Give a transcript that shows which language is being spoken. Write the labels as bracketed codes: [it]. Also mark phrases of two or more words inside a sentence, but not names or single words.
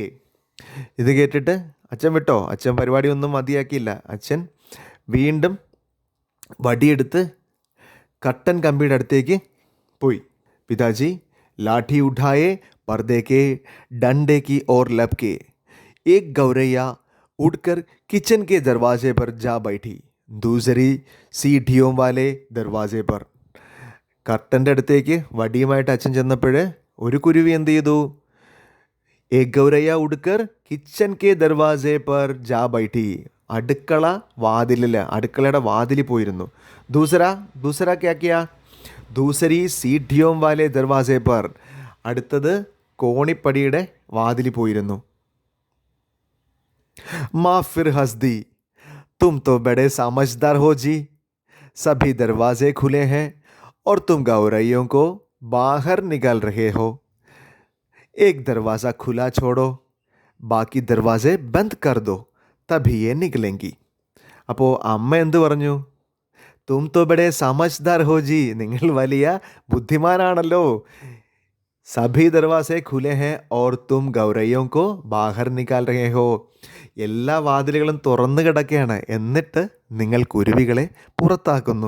[ml] ഇത് കേട്ടിട്ട് അച്ഛൻ വിട്ടോ? അച്ഛൻ പരിപാടി ഒന്നും മതിയാക്കിയില്ല. അച്ഛൻ വീണ്ടും വടിയെടുത്ത് കട്ടൻ കമ്പിയുടെ അടുത്തേക്ക് പോയി. [hi] पिताजी लाठी उठाए पर्दे के डंडे की ओर लपके. एक गौरैया उड़कर किचन के दरवाजे पर जा बैठी, दूसरी सीढ़ियों वाले दरवाजे पर. [ml] കർട്ടൻ്റെ അടുത്തേക്ക് വടിയുമായിട്ട് അച്ഛൻ ചെന്നപ്പോൾ ഒരു കുരുവി എന്ത് ചെയ്തു? [hi] एक गौरैया उड़कर किचन के दरवाज़े पर जा बैठी, [ml] അടുക്കളയുടെ വാതിലിൽ പോയിരുന്നു. [hi] दूसरा क्या किया, दूसरी सीढ़ियों वाले दरवाज़े पर, [ml] അടുത്തത് കോണിപ്പടിയുടെ വാതിൽ പോയിരുന്നു. [hi] माँ फिर हँस दी, तुम तो बड़े समझदार हो जी, सभी दरवाजे खुले हैं और तुम गौरैयों को बाहर निकाल रहे हो. एक दरवाज़ा खुला छोड़ो, बाकी दरवाज़े बंद कर दो, तभी ये निकलेंगी. [ml] അപ്പോൾ അമ്മ എന്ത് പറഞ്ഞു? [hi] तुम तो बड़े समझदार हो जी, [ml] നിങ്ങൾ വലിയ ബുദ്ധിമാനാണല്ലോ. [hi] सभी दरवाज़े खुले हैं और तुम गौरैयों को बाहर निकाल रहे हो, [ml] എല്ലാ വാതിലുകളും തുറന്നു കിടക്കുകയാണ്, എന്നിട്ട് നിങ്ങൾ കുരുവികളെ പുറത്താക്കുന്നു.